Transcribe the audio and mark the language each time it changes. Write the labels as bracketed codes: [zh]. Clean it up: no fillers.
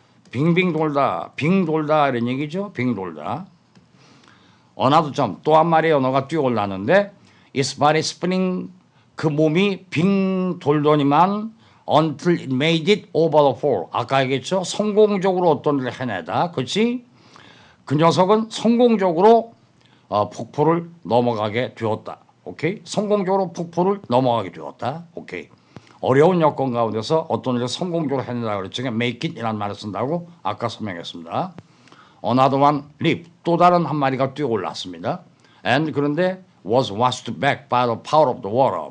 [ko] 빙빙 돌다, 빙 돌다 이런 얘기죠. 빙 돌다. [en] Another jump. [ko] 또 한 마리의 연어가 뛰어올랐는데 [en] its body spinning. [ko] 그 몸이 빙 돌더니만 [en] until it made it over the fall. [ko] 아까 얘기했죠. 성공적으로 어떤 일을 해내다. 그렇지? 그 녀석은 성공적으로 폭포를 넘어가게 되었다. 오케이? 성공적으로 폭포를 넘어가게 되었다. 오케이. 어려운 여건 가운데서 어떤 일을 성공적으로 해내다 그랬죠. make it이라는 말을 쓴다고 아까 설명했습니다. [en] Another one leap. [ko] 또 다른 한 마리가 뛰어올랐습니다. [en] And [ko] 그런데 [en] was washed back by the power of the water.